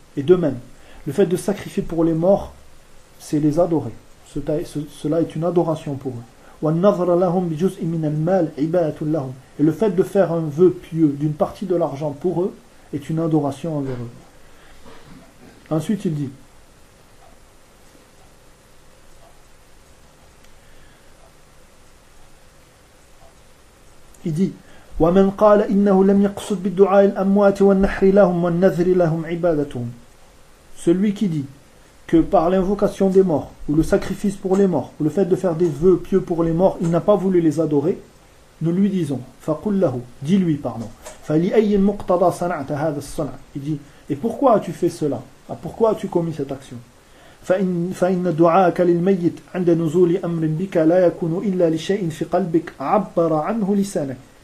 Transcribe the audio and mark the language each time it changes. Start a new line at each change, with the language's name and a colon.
French: Et de même, le fait de sacrifier pour les morts, c'est les adorer. Cela est une adoration pour eux.
Arabic: وَالنَّظْرَ لَهُمْ بِجُزْءٍ مِنَ الْمَالِ عِبَادَةٌ لَهُمْ.
French: Et le fait de faire un vœu pieux d'une partie de l'argent pour eux est une adoration envers eux. Ensuite, il dit,
Arabic: ومن قال إنه لم يقصد بالدعاء الأموات والنحر لهم والنذر لهم عبادتهم.
French: Celui qui dit que par l'invocation des morts, ou le sacrifice pour les morts, ou le fait de faire des vœux pieux pour les morts, il n'a pas voulu les adorer, nous lui disons,
Arabic: فقل له,
French: dis-lui, pardon,
Arabic: فلأي مقتضى صنعت هذا الصنع.
French: Il dit, et pourquoi as-tu fait cela? Pourquoi as-tu commis cette action?
Arabic: فإن دعاءك للميت عند نزول أمر بك لا يكون إلا لشيء في قلبك عبر عنه لسانك.